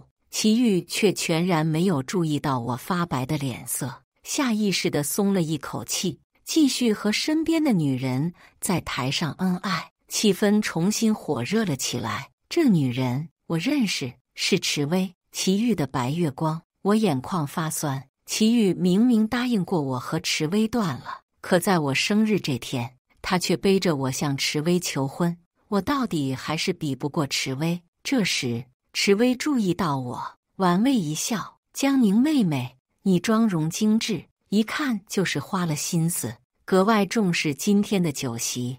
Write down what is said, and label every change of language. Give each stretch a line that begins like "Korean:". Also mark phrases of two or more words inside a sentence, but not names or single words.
Chinese: 祁煜卻全然沒有注意到我發白的臉色，下意識地鬆了一口氣，繼續和身邊的女人在台上恩愛，氣氛重新火熱了起來。這女人我認識，是池薇。祁煜的白月光，我眼眶發酸。祁煜明明答應過我和池薇斷了，可在我生日這天，他卻背着我向池薇求婚。我到底還是比不過池薇。這時池薇注意到我，玩味一笑：江寧妹妹，你妝容精緻，一看就是花了心思，格外重視今天的酒席。